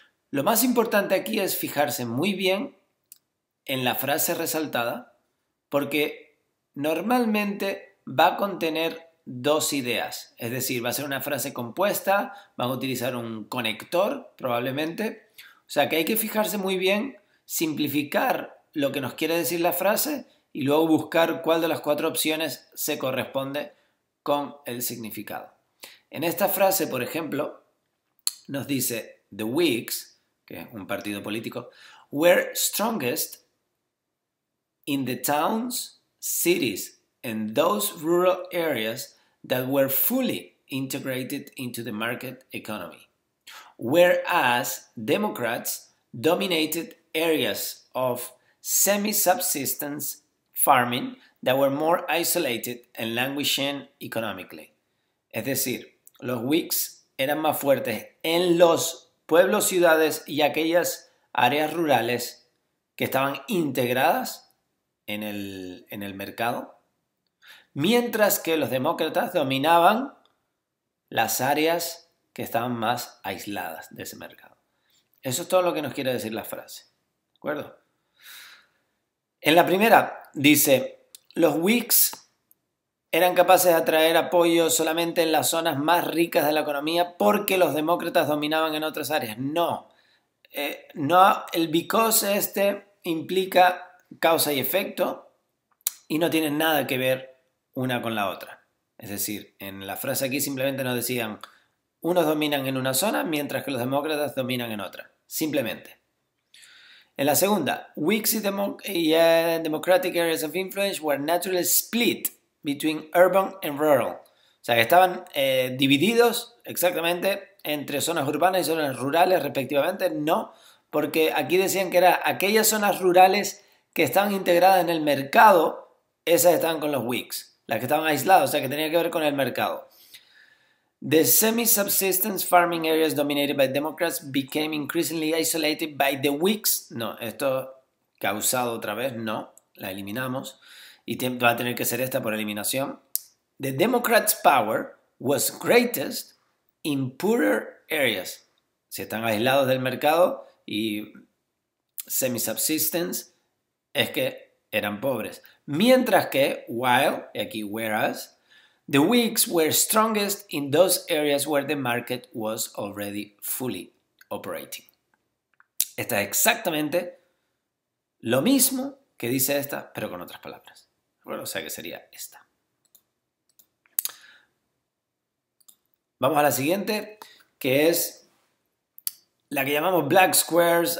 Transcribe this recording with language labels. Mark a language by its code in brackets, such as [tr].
[es] Lo más importante aquí es fijarse muy bien en la frase resaltada, porque normalmente va a contener dos ideas, es decir, va a ser una frase compuesta, van a utilizar un conector probablemente, o sea que hay que fijarse muy bien, simplificar lo que nos quiere decir la frase y luego buscar cuál de las 4 opciones se corresponde con el significado. En esta frase, por ejemplo, nos dice [en] The Whigs, [es] que es un partido político, [en] were strongest in the towns, cities, and those rural areas that were fully integrated into the market economy, whereas Democrats dominated areas of semi-subsistence farming that were more isolated and languishing economically. [es] Es decir, los Whigs eran más fuertes en los pueblos, ciudades y aquellas áreas rurales que estaban integradas en el mercado, mientras que los demócratas dominaban las áreas que estaban más aisladas de ese mercado. Eso es todo lo que nos quiere decir la frase. ¿De acuerdo? En la primera dice, los Whigs eran capaces de atraer apoyo solamente en las zonas más ricas de la economía porque los demócratas dominaban en otras áreas. No, el because implica causa y efecto y no tienen nada que ver una con la otra. Es decir, en la frase aquí simplemente nos decían, unos dominan en una zona mientras que los demócratas dominan en otra. Simplemente. En la segunda, [en] Whigs y Democratic areas of influence were naturally split between urban and rural. [es] O sea, que estaban divididos exactamente entre zonas urbanas y zonas rurales respectivamente. No, porque aquí decían que eran aquellas zonas rurales que estaban integradas en el mercado, esas estaban con los Whigs. Las que estaban aisladas, o sea, que tenía que ver con el mercado. [en] The semi-subsistence farming areas dominated by Democrats became increasingly isolated by the Whigs. [es] No, esto causado otra vez, no, la eliminamos. Y va a tener que ser esta por eliminación. [en] The Democrats' power was greatest in poorer areas. [es] Si están aislados del mercado y semi-subsistence es que eran pobres. Mientras que, [en] while, [es] aquí [en] whereas, the Whigs were strongest in those areas where the market was already fully operating. [es] Esta es exactamente lo mismo que dice esta, pero con otras palabras. Bueno, o sea que sería esta. Vamos a la siguiente, que es la que llamamos black squares.